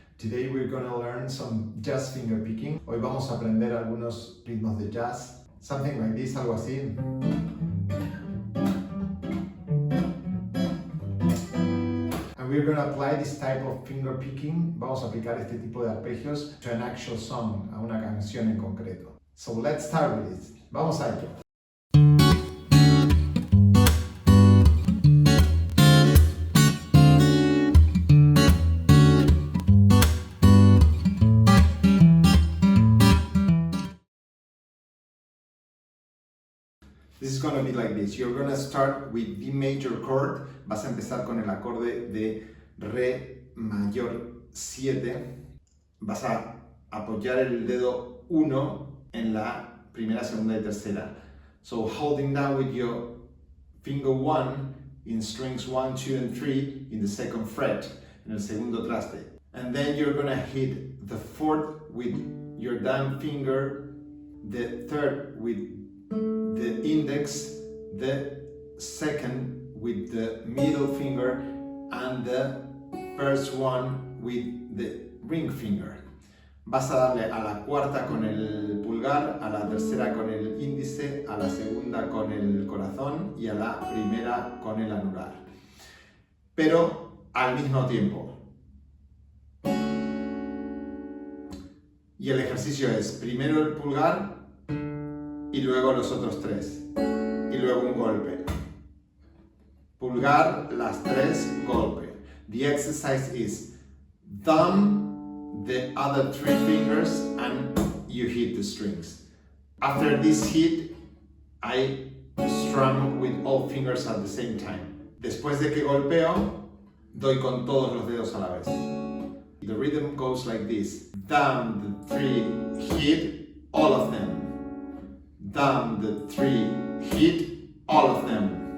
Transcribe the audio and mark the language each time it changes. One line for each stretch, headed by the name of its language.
English: Today we're gonna learn some jazz finger picking.
Spanish: Hoy vamos a aprender algunos ritmos de jazz.
English: Something like this,
Spanish: algo así.
English: And we're gonna apply this type of finger picking.
Spanish: Vamos a aplicar este tipo de arpegios
English: to an actual song,
Spanish: a una canción en concreto.
English: So let's start with it.
Spanish: Vamos a ello.
English: This is going to be like this. You're going to start with D major chord.
Spanish: Vas a empezar con el acorde de Re mayor 7. Vas a apoyar el dedo 1 en la primera, segunda y tercera.
English: So holding down with your finger 1 in strings 1, 2 and 3 in the second fret,
Spanish: en el segundo traste.
English: And then you're going to hit the 4th with your thumb finger, the 3rd with the index, the 2nd with the middle finger, and the first one with the ring finger.
Spanish: Vas a darle a la cuarta con el pulgar, a la tercera con el índice, a la segunda con el corazón y a la primera con el anular. Pero al mismo tiempo. Y el ejercicio es primero el pulgar y luego los otros tres. Y luego un golpe. Pulgar, las tres, golpe.
English: The exercise is thumb, the other 3 fingers, and you hit the strings. After this hit, I strum with all fingers at the same time.
Spanish: Después de que golpeo, doy con todos los dedos a la vez.
English: The rhythm goes like this. Thumb, the 3, hit, all of them. Thumb, the 3, hit, all of them.